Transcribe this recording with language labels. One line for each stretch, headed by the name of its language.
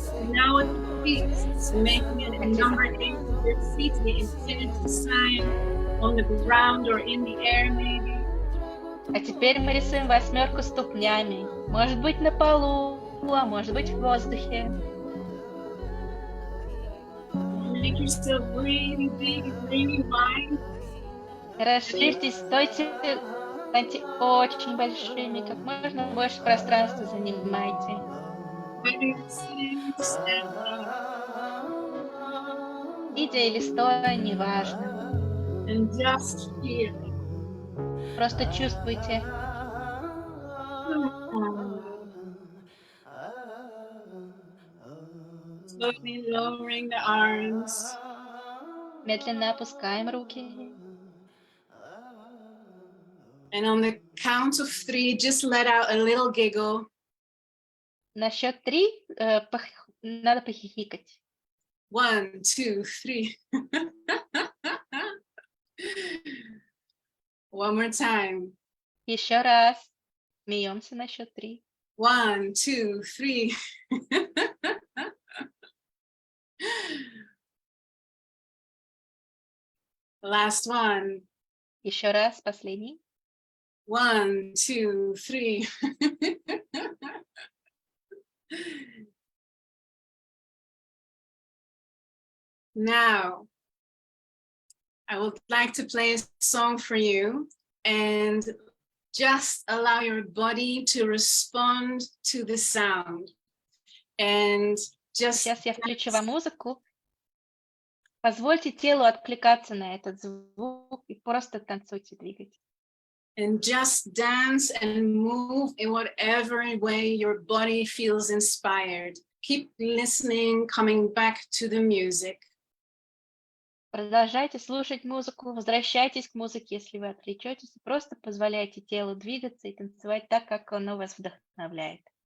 English: Now with the feet, making it a number 8 with your feet, the infinity sign on the ground or in the air maybe.
Russian: А теперь мы рисуем 8 ступнями. Может быть на полу, а может быть в воздухе.
English: Make yourself really big and really wide.
Russian: Расширьтесь, станьте очень большими, как можно больше пространства занимайте.
English: Whether you're sitting or standing.
Russian: Сидя или стоя, неважно.
English: And just feel.
Russian: Просто чувствуйте.
English: Slowly lowering the arms.
Russian: Медленно опускаем руки.
English: And on the count of 3, just let out a little giggle.
Russian: На счет 3 надо похихикать. 1, 2, 3.
English: One more time.
Russian: Еще раз. Смеемся на счет 3. 1, 2, 3.
English: Last one.
Russian: Еще раз, последний. 1, 2, 3.
English: Now, I would like to play a song for you and just allow your body to respond to the sound. And just
Russian: Сейчас я включу вам музыку. Позвольте телу откликаться на этот звук и просто танцуйте, двигайтесь.
English: and just dance and move in whatever way your body feels inspired. Keep listening, coming back to the music.
Russian: Продолжайте слушать музыку, возвращайтесь к музыке, если вы отвлечетесь, и просто позволяйте телу двигаться и танцевать так, как оно вас вдохновляет.